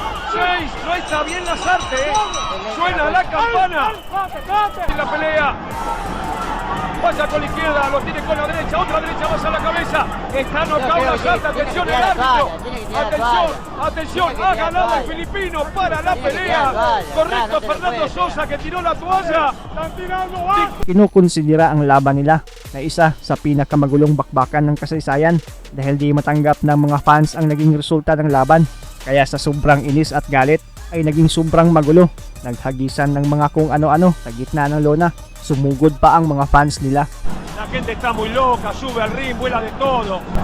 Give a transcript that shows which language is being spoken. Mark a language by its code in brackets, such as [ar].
[es] 6, no está bien Lazarte, Suena la campana. En la pelea. Vaya con la izquierda, lo tiene con la derecha, otra derecha más a la cabeza. Está knockout Lazarte, atención el árbitro. Atención, ha ganado el filipino para la pelea. Correcto, Fernando Sosa que tiró la toalla. [tl] Kinukonsidera ang laban nila na isa sa pinakamagulong bakbakan ng kasaysayan dahil di matanggap ng mga fans ang naging resulta ng laban. Kaya sa sobrang inis at galit ay naging sobrang magulo. Naghagisan ng mga kung ano-ano sa gitna ng lona. Sumugod pa ang mga fans nila. [es] La gente está muy loca, sube al ring, vuela de todo.